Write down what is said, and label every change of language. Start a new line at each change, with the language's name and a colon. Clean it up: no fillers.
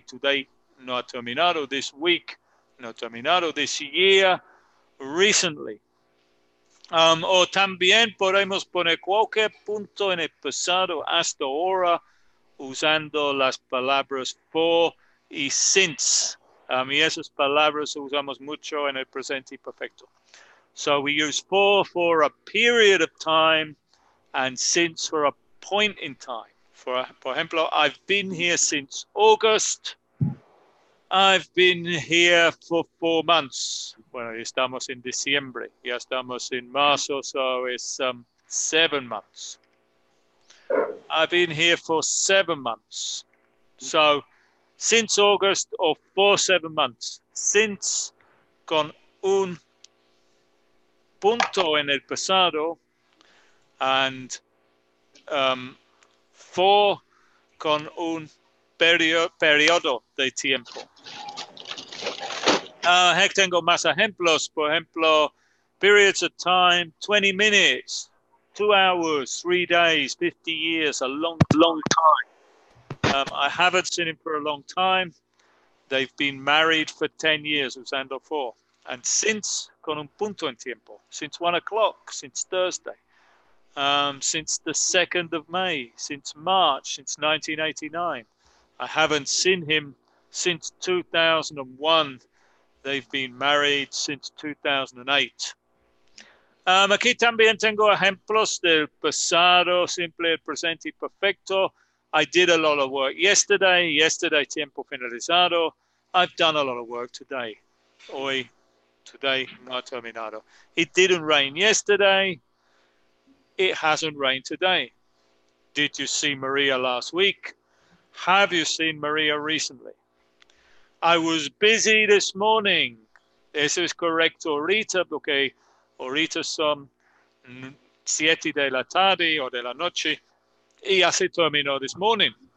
English: Today
Spanish: no ha terminado,
English: this week no ha terminado, this year, recently.
Spanish: O también podemos poner cualquier punto en el pasado hasta ahora usando las palabras for y since. Y esas palabras usamos mucho en el presente perfecto.
English: So we use for a period of time and since for a point in time.
Spanish: Por ejemplo,
English: I've been here since August. I've been here for 4 months.
Spanish: Bueno, estamos en diciembre. Ya estamos en marzo,
English: so it's 7 months. I've been here for 7 months. So, since August or for 7 months.
Spanish: Since con un punto en el pasado
English: and for
Spanish: con un periodo de tiempo. Tengo más ejemplos. Por ejemplo,
English: periods of time, 20 minutes, 2 hours, 3 days, 50 years, a long time. I haven't seen him for a long time. They've been married for 10 years, usando for. And since,
Spanish: con un punto en tiempo,
English: since 1 o'clock, since Thursday, since the 2nd of May, since March, since 1989. I haven't seen him since 2001. They've been married since 2008.
Spanish: Aquí también tengo ejemplos del pasado, simple, el presente y perfecto.
English: I did a lot of work yesterday,
Spanish: tiempo finalizado.
English: I've done a lot of work today. Hoy, today,
Spanish: no terminado.
English: It didn't rain yesterday. It hasn't rained today. Did you see Maria last week? Have you seen Maria recently? I was busy this morning.
Spanish: Eso es correcto ahorita, porque ahorita son 7 de la tarde o de la noche y ya se terminó
English: this morning.